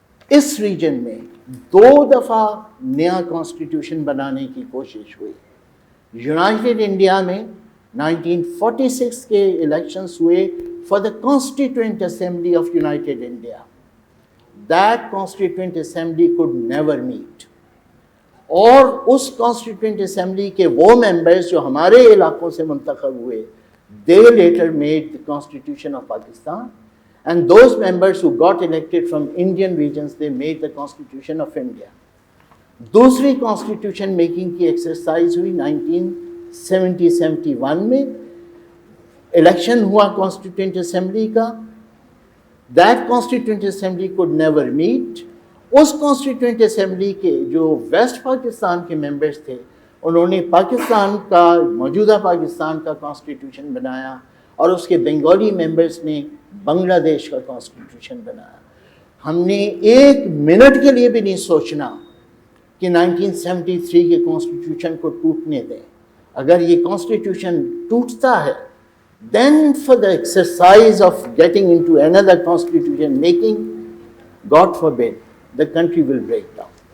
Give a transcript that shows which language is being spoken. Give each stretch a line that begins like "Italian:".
Urdu: اس region میں 2 دفعہ نیا کانسٹیٹیوشن بنانے کی کوشش ہوئی. یونائٹڈ انڈیا میں 1946 کے الیکشنز ہوئے
English: For the constituent assembly of united India. That constituent assembly could never meet.
Urdu: اور اس کانسٹیٹوئنٹ اسمبلی کے وہ ممبرز جو ہمارے علاقوں سے منتخب ہوئے,
English: they later made the Constitution of Pakistan, and those members who got elected from Indian regions, they made the Constitution of India.
Urdu: دوسری کانسٹیٹیوشن میکنگ کی ایکسرسائز ہوئی 1970-71 میں. الیکشن ہوا کانسٹیٹوئنٹ اسمبلی کا.
English: That constituent assembly could never meet.
Urdu: اس constituent assembly کے جو waste Pakistan کے members تھے انہوں نے پاکستان کا, موجودہ پاکستان کا کانسٹیٹیوشن بنایا اور اس کے بنگالی ممبرس نے بنگلہ دیش کا کانسٹیٹیوشن بنایا. ہم نے 1 منٹ کے لیے بھی نہیں سوچنا کہ 1973 کے کانسٹیٹیوشن کو ٹوٹنے دیں. اگر یہ کانسٹیٹیوشن ٹوٹتا ہے
English: then for the exercise of getting into another constitution making, God forbid, the country will break down.